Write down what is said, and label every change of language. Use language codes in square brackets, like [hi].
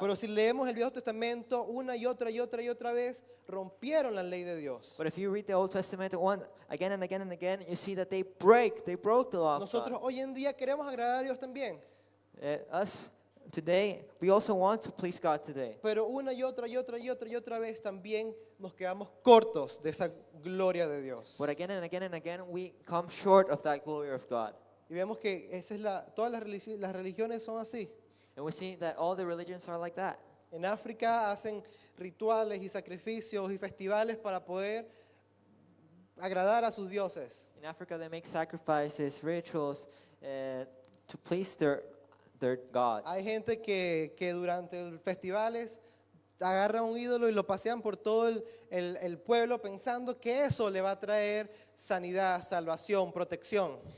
[es] Pero si leemos el Viejo Testamento una y otra vez, rompieron la ley de Dios. [en] But if you read the Old Testament again and again and again, you see that they broke the law of [es] Nosotros [en] God. [es] hoy en día queremos agradar a Dios también. [en] Us today, we also want to please God today. [es] Pero una y otra vez también nos quedamos cortos de esa gloria de Dios. [en] But again and again and again, we come short of that glory of God. [es] Y vemos que esa es todas las religiones son así. [en] And we see that all the religions are like that. [es] En África hacen rituales y sacrificios y festivales para poder agradar a sus dioses. [en] In Africa, they make sacrifices, rituals to please their gods. [es] Hay gente que durante los festivales agarra un ídolo y lo pasean por todo el pueblo pensando que eso le va a traer sanidad, salvación, protección.